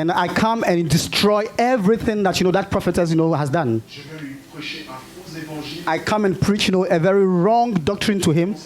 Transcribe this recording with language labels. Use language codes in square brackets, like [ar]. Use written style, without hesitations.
[en] and I come and destroy everything that, you know, that prophetess, you know, has done. [fr] Je vais lui prêcher un faux évangile. [en] I come and preach, you know, a very wrong doctrine to him.